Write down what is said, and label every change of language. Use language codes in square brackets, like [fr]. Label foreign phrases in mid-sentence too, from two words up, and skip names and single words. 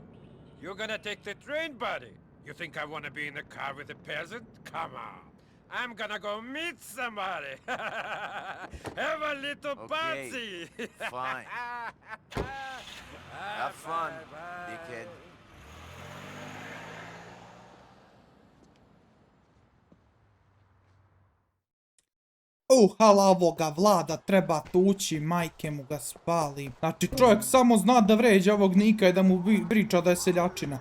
[en] You're gonna take the train, buddy. You think I wanna be in the car with a peasant? Come on. I'm gonna go meet somebody. Have a little Okay, party. fine. Have fun, dickhead. [sr] Halavoga Vlada treba tući, majke mu ga spali. Znači čovjek samo zna da vređa ovog Nika i da mu priča da je seljačina.